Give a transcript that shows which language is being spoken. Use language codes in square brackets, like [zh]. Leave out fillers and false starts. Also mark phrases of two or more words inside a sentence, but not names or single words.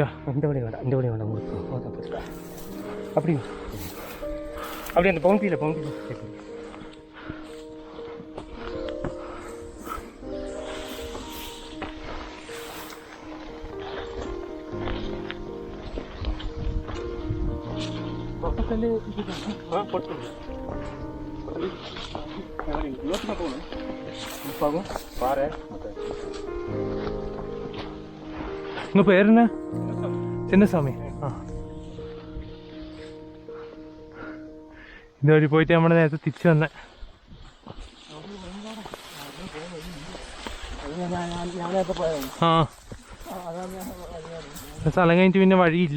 [ta] இந்த வழி வேண்டாம், இந்த வழி வேண்டாம் உங்களுக்கு. அப்படி அப்படி அந்த பவுண்டரியில் பக்கத்தில் கொடுத்துருங்க. யோசனை போகணும் பாருங்க பாரு. உங்கள் பேர் என்ன? சின்னசாமி. [ml] ആ ഇതുവഴി പോയിട്ട് നമ്മുടെ നേരത്തെ തിരിച്ചു വന്നേ. ആ സ്ഥലം കഴിഞ്ഞിട്ട് പിന്നെ വഴിയില്ല.